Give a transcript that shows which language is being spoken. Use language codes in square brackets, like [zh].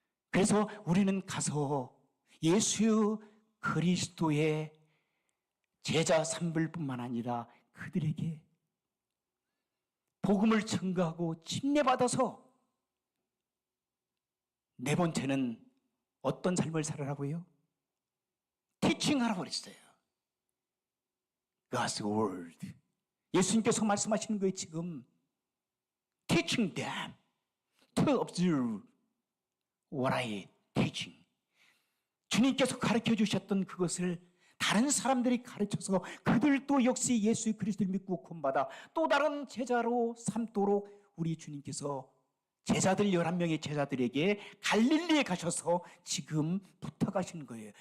[ko] 그래서 우리는 가서 예수 그리스도의 제자 삼불뿐만 아니라 그들에게 복음을 전가하고 침례받아서 네 번째는 어떤 삶을 살아라고요? 티칭하라고 그랬어요. [en] God's word. [ko] 예수님께서 말씀하시는 거예요. 지금 [en] teaching them to observe what I teaching. [ko] 주님께서 가르쳐 주셨던 그것을 다른 사람들이 가르쳐서 그들도 역시 예수 그리스도를 믿고 구원받아 또 다른 제자로 삼도록 우리 주님께서 제자들 11명의 제자들에게 갈릴리에 가셔서 지금 부탁하시는 거예요.